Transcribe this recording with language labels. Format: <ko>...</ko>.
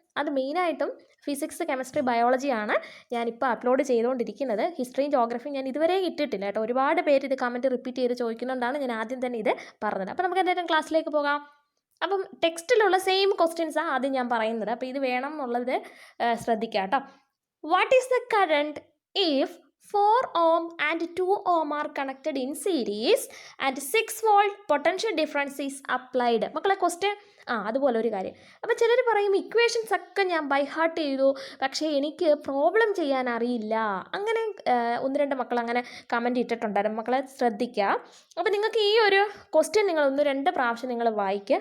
<ml>അത് മെയിനായിട്ടും physics, chemistry, ബയോളജിയാണ് ഞാനിപ്പോൾ അപ്ലോഡ് ചെയ്തുകൊണ്ടിരിക്കുന്നത്. ഹിസ്റ്ററിയും ജോഗ്രഫിയും ഞാൻ ഇതുവരെ ഇട്ടിട്ടില്ല കേട്ടോ. ഒരുപാട് പേര് ഇത് കമൻറ്റ് റിപ്പീറ്റ് ചെയ്ത് ചോദിക്കുന്നുണ്ടാണ് ഞാൻ ആദ്യം തന്നെ ഇത് പറഞ്ഞത്. അപ്പോൾ നമുക്ക് എന്തായാലും ക്ലാസ്സിലേക്ക് പോകാം. അപ്പം ടെക്സ്റ്റിലുള്ള സെയിം ക്വസ്റ്റ്യൻസാണ് ആദ്യം ഞാൻ പറയുന്നത്. അപ്പോൾ ഇത് വേണം എന്നുള്ളത് ശ്രദ്ധിക്കുക കേട്ടോ.</ml> <en>What is the current if 4 ohm and 2 ohm are connected in series and 6 volt potential difference is applied?</en> <ml>മക്കളെ, ക്വസ്റ്റ്യൻ അതുപോലെ ഒരു കാര്യം. അപ്പോൾ ചിലർ പറയും ഇക്വേഷൻസ് ഒക്കെ ഞാൻ ബൈ ഹാർട്ട് ചെയ്തു, പക്ഷേ എനിക്ക് പ്രോബ്ലം ചെയ്യാൻ അറിയില്ല. അങ്ങനെ 1-2 മക്കൾ അങ്ങനെ കമൻറ്റ് ഇട്ടിട്ടുണ്ടായിരുന്നു. മക്കളെ ശ്രദ്ധിക്കുക. അപ്പോൾ നിങ്ങൾക്ക് ഈ ഒരു ക്വസ്റ്റ്യൻ നിങ്ങൾ 1-2 പ്രാവശ്യം നിങ്ങൾ വായിക്കുക.</ml>